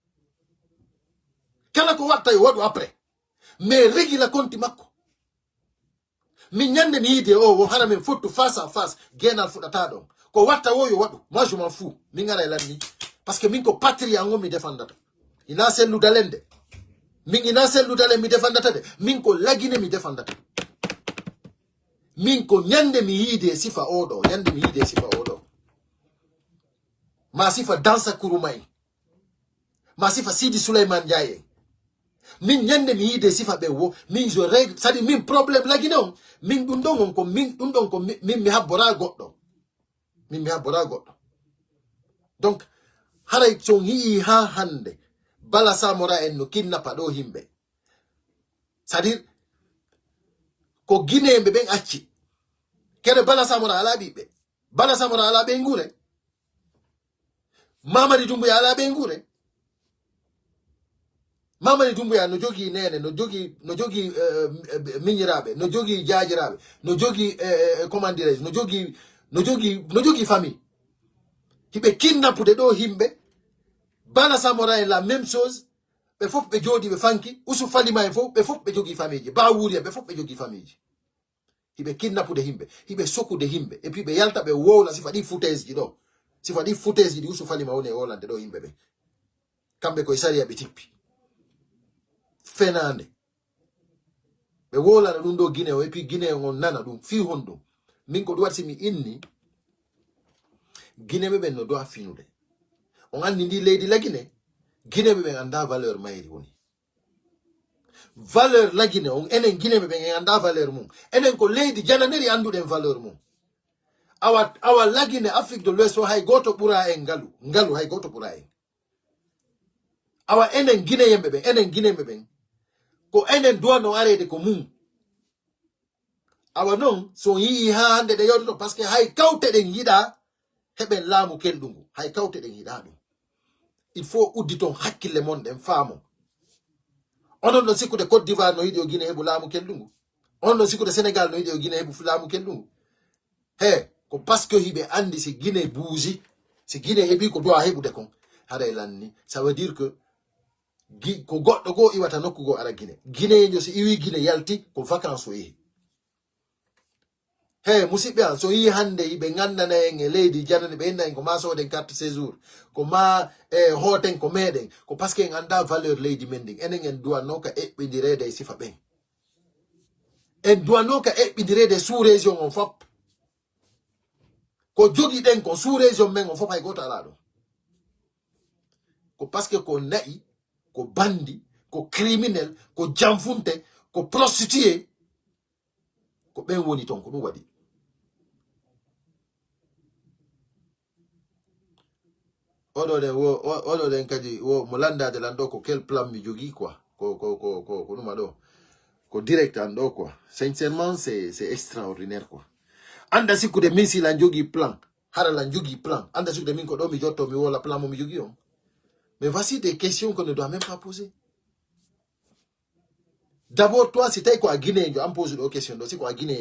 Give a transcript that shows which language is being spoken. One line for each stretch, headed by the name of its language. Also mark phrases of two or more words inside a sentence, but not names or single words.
Fula: kala ko watta yo waɗu
French: après mais
Fula: régila compte makko min ñande mi yiide o hara min fottu
French: face à face
Fula: genal fuɗata ɗon ko watta o yo waɗu
French: moi je m'en fous
Fula: min gara e lanni
French: parce que
Fula: min ko patrie an on mi défendata ina selludalen de min ina selludalen mi défendata de min ko lagine mi défendata min ko ñande mi yiide sifa oɗo ñande mi yiide sifa oɗo ma sifa Dansa Kourouma en ma sifa Sidi Souleymane Ndiaye en min ñande mi yiide sifa ɓe wo min
French: je règle c'est à dire
Fula: min probléme lagine on min ɗum ɗon ko min mi habbora goɗɗo min mi habbora goɗɗo donc haray son yii ha hande Bala Samora en no kinnapa ɗo himɓe
French: c'est à dire
Fula: ko guinéɓe ɓen acci kene Bala Samora ala ɓiɓɓe Bala Samora ala ɓe ngure Mamadi Doumbouya ala ɓe ngure Mamadi Doumbouya no jogi nene no jogi miñiraɓe no jogi jajiraɓe no jogi
French: comment dirais je
Fula: no jogi famille hiɓe kinnapude ɗo himɓe Bala Samora en la
French: même chose
Fula: ɓe fof ɓe jooɗi ɓe fanki Usufalima en fof ɓe fof ɓe jogi famille ji Bawuri ɓe fof ɓe jogi famille ji hiɓe kinnapude himɓe hiɓe sokude himɓe
French: et puis
Fula: ɓe yalta ɓe wowla sifa ɗi foutaise ji ɗo sifa ɗi foutaise ji ɗi Usufalima woni e wolande ɗo himɓe ɓe kamɓe koye sariya ɓe tippi fenande ɓe wolana ɗum ɗo Guinée o
French: et puis
Fula: Guinée on nana ɗum fi hon ɗum min ko ɗum waɗi simi inni Guinéɓe ɓen no do'a finude on andi ndi leydi lagine Guinéɓe ɓen anda valeur mayri woni valeur lagine on enen Guinéɓe ɓen en anda valeur mum enen ko leydi jananeri anduɗen valeur mum awa lagine Afrique de l'Ouest o hay goto ɓura en ngalu hay goto ɓura en awa enen Guinéyemɓe ɓen enen Guinéɓe ɓen ko enen duwano arede ko mum awa noon so yii ha hande ɗe yawtoto par ce que hay kawte ɗen yiɗa heɓen laamu kelɗungu hay kawte ɗen yiɗa ɗum
French: il faut
Fula: uddi toon hakkille mon ɗen faamo onon ɗon sikkude Côte d'Ivoire no yiɗi o Guinée heɓu laamu kelɗungu on ɗon sikkude Sénégal no yiɗi o Guinée heɓu laamu kelɗungu he ko
French: par ce que
Fula: hiɓe andi si Guinée buusi si Guinée heɓi ko dowa heɓude kon hara e lanni
French: ça veut dire que
Fula: ko goɗɗo goo iwata nokku goo ara Guinéejo so iwi Guinée yalti ko vacance o yehi he musidɓe an so yi hande ɓe gandana en e leydi janani ɓe inna en ko ma soden carte séjour ko ma hooten ko meɗen ko
French: par ce que
Fula: en anda valeur leydi men ndin enen en duwanno ka eɓɓidirede e sifa ɓen en duwanno ka eɓɓidirede sous région on fop ko jogi ɗen ko sous région men on fop hay goto ala ɗum ko par ce que ko nayi ko bandi ko criminel ko jamfunte ko prostitué ko ɓen woni toon ko ɗum waɗi oɗo ɗen kadi mo landade lan ɗo ko
French: quel plan
Fula: mi jogui quoi ko ɗuma ɗo ko direct an ɗo quoi
French: sincèrement c'est extraordinaire quoi
Fula: anda sikkude min si lan jogui plan hara lan jogui plan anda sikkude min ko ɗo mi jotto mi wola plan mo mi jogui on
French: mais voici des questions qu'on ne doit même pas poser D'abord, toi, si tu es quoi Guinée, on pose une question, c'est quoi Guinée.